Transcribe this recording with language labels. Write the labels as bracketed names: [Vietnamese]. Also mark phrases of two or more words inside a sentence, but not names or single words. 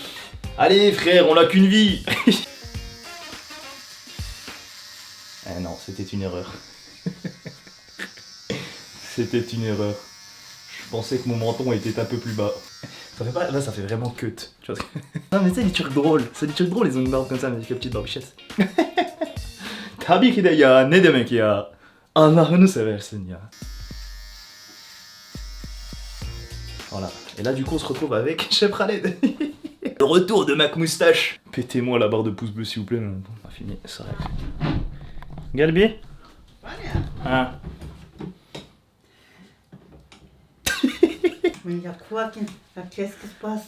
[French] Allez, frère, on n'a qu'une vie. Eh non, c'était une erreur. C'était une erreur. Je pensais que mon menton était un peu plus bas. Ça fait pas... Là, ça fait vraiment cut. Tu vois. Non, mais c'est des trucs drôles. C'est des trucs drôles, les ont une barbe comme ça, mais avec la petite barbichette. [Turkish] Tabii ki de ya, ne demek ya? Allah'ını seversin ya. [French] Voilà. Et là, du coup, on se retrouve avec Chef Khaled. Le retour de Mac Moustache. Pétez-moi la barre de pouce bleu, s'il vous plaît. On va filmer ça. Galbi? Ah. Mais il y a quoi qu'est-ce qui se passe?